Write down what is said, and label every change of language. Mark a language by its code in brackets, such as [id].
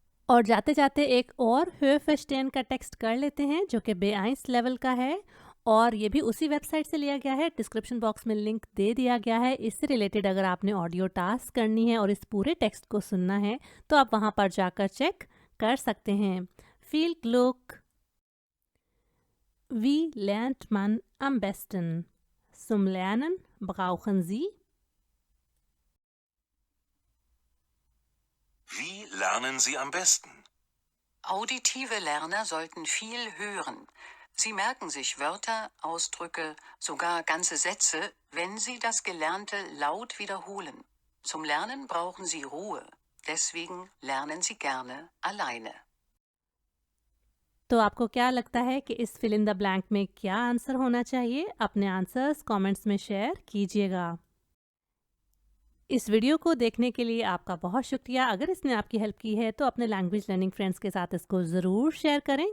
[hi] और जाते जाते एक और हॉफस्टाइन का टेक्स्ट कर लेते हैं जो कि बे-आइंस लेवल का है, और ये भी उसी वेबसाइट से लिया गया है। डिस्क्रिप्शन बॉक्स में लिंक दे दिया गया है। इससे रिलेटेड अगर आपने ऑडियो टास्क करनी है और इस पूरे टेक्स्ट को सुनना है तो आप वहाँ पर जाकर चेक कर सकते हैं। [de] फील ग्लुक Wie lernt man am besten? Zum Lernen brauchen Sie Wie lernen Sie am besten? Auditive Lerner sollten viel hören. Sie merken sich Wörter, Ausdrücke, sogar ganze Sätze, wenn sie das Gelernte laut wiederholen. Zum Lernen brauchen sie Ruhe. Deswegen lernen sie gerne alleine. [hi] तो आपको क्या लगता है कि इस fill in the blank में क्या answer होना चाहिए? अपने आंसर्स कमेंट्स में शेयर कीजिएगा। इस वीडियो को देखने के लिए आपका बहुत शुक्रिया। अगर इसने आपकी हेल्प की है तो अपने लैंग्वेज लर्निंग फ्रेंड्स के साथ इसको ज़रूर शेयर करें।